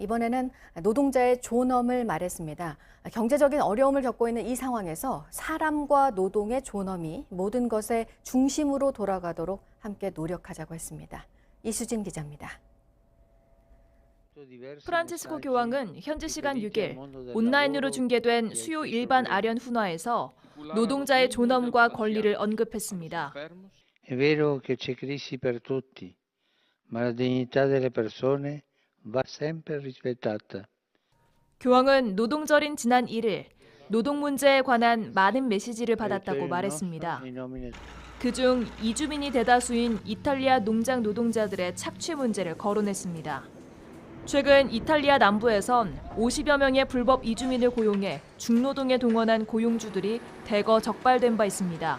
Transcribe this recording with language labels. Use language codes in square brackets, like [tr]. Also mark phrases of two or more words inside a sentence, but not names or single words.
[ko] 이번에는 노동자의 존엄을 말했습니다. 경제적인 어려움을 겪고 있는 이 상황에서 사람과 노동의 존엄이 모든 것의 중심으로 돌아가도록 함께 노력하자고 했습니다. 이수진 기자입니다. 프란치스코 교황은 현지 시간 6일 온라인으로 중계된 수요 일반 아련 훈화에서 노동자의 존엄과 권리를 언급했습니다. [it] È vero che c'è crisi per tutti, ma la dignità delle persone va sempre rispettata. [ko] 교황은 노동절인 지난 1일 노동 문제에 관한 많은 메시지를 받았다고 말했습니다. 그중 이주민이 대다수인 이탈리아 농장 노동자들의 착취 문제를 거론했습니다. 최근 이탈리아 남부에선 50여 명의 불법 이주민을 고용해 중노동에 동원한 고용주들이 대거 적발된 바 있습니다.